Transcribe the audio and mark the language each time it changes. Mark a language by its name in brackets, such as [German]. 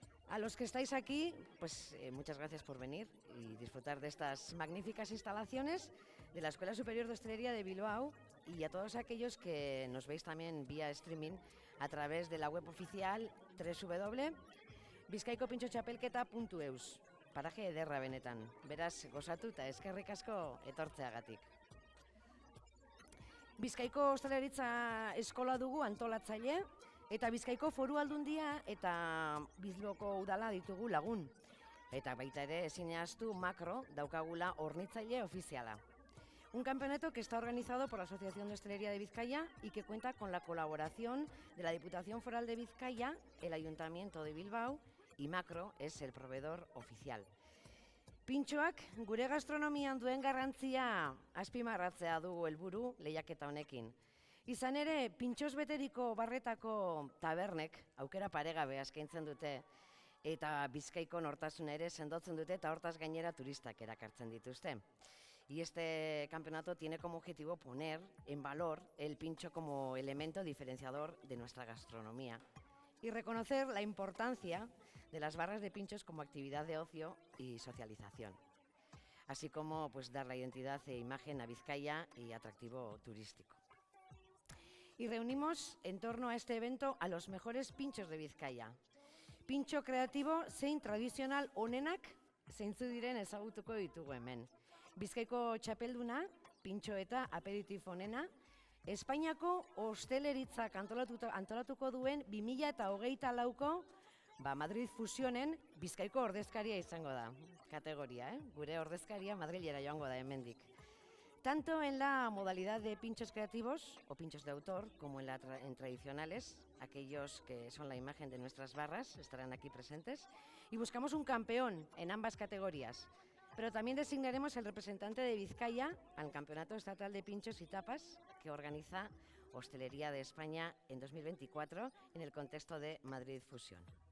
[Spanish] A los que estáis aquí, pues muchas gracias por venir y disfrutar de estas magníficas instalaciones de la Escuela Superior de Hostelería de Bilbao, y a todos aquellos que nos veis también vía streaming a través de la web oficial www.bizkaikopintxotxapelketa.eus. [Basque] Paraje ederra benetan, beraz gozatu eta eskerrik asko etortzeagatik. Bizkaiko Ostalaritza Eskola dugu antolatzaile, eta Bizkaiko Foru Aldundia eta Bilboko Udala ditugu lagun. Eta baita ere ezin ahaztu Makro daukagula hornitzaile ofiziala. [Spanish] Un campeonato que está organizado por la Asociación de Hostelería de Vizcaya y que cuenta con la colaboración de la Diputación Foral de Vizcaya, el Ayuntamiento de Bilbao, y Makro es el proveedor oficial. [Basque] Pintxoak gure gastronomian duen garrantzia azpimarratzea dugu helburu lehiaketa honekin. Izan ere, pintxoz beteriko barretako tabernek aukera paregabe eskaintzen dute, eta Bizkaiko nortasuna ere sendotzen dute, eta hortaz gainera turistak erakartzen dituzte. [Spanish] Y este campeonato tiene como objetivo poner en valor el pincho como elemento diferenciador de nuestra gastronomía y reconocer la importancia de las barras de pinchos como actividad de ocio y socialización, así como pues dar la identidad e imagen a Vizcaya y atractivo turístico. Y reunimos en torno a este evento a los mejores pinchos de Vizcaya. [Basque] Pintxo kreatibo zein tradizional onenak zeintzu diren ezagutuko ditugu hemen. Bizkaiko txapelduna, pintxo eta aperitif onena, Espainiako osteleritzak antolatuko duen 2024ko Madrid Fusionen Bizkaiko ordezkaria izango da. Kategoria, gure ordezkaria Madrilera joango da hemendik. [Spanish] Tanto en la modalidad de pinchos creativos o pinchos de autor como en tradicionales, aquellos que son la imagen de nuestras barras estarán aquí presentes, y buscamos un campeón en ambas categorías. Pero también designaremos el representante de Vizcaya al Campeonato Estatal de Pinchos y Tapas que organiza Hostelería de España en 2024 en el contexto de Madrid Fusión.